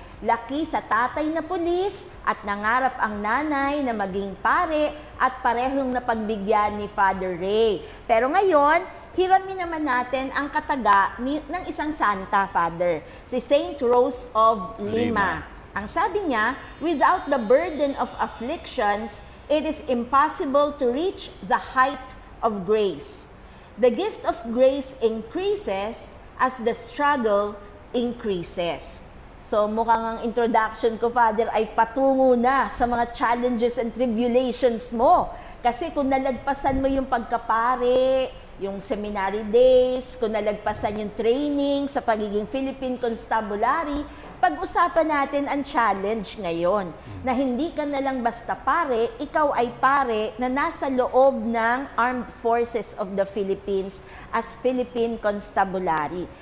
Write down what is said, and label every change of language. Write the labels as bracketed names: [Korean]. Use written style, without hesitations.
[Filipino] Laki sa tatay na pulis at nangarap ang nanay na maging pare at parehong napagbigyan ni Father Ray. Pero ngayon, hiramin naman natin ang kataga ng isang santa, Father, si Saint Rose of Lima. Ang sabi niya, [English] without the burden of afflictions, it is impossible to reach the height of grace. The gift of grace increases as the struggle increases. [Filipino] So mukhang ang introduction ko, Father, ay patungo na sa mga [English] challenges and tribulations [Filipino] mo. Kasi kung nalagpasan mo yung pagkapare, yung seminary days, kung nalagpasan yung training sa pagiging Philippine Constabulary, pag-usapan natin ang challenge ngayon, na hindi ka na lang basta pare, ikaw ay pare na nasa loob ng Armed Forces of the Philippines as Philippine Constabulary.